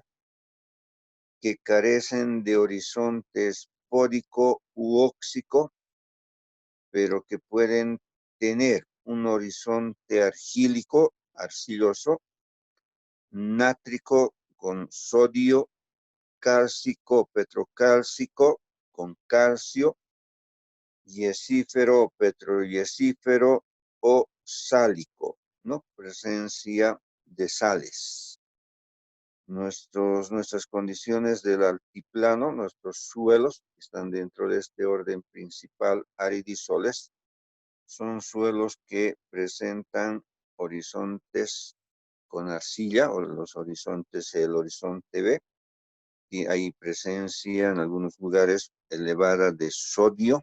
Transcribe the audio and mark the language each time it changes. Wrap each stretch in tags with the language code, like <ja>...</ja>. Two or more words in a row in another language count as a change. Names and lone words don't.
<es>que carecen de horizonte espódico u óxico, pero que pueden tener un horizonte argílico, arcilloso, nátrico con sodio, cálcico, petrocálcico con calcio, yesífero, petroyesífero o sálico, ¿no? Presencia de sales. Nuestras condiciones del altiplano, nuestros suelos, que están dentro de este orden principal aridisoles, son suelos que presentan horizontes con arcilla, o los horizontes, el horizonte B, y hay presencia en algunos lugares elevada de sodio.</es>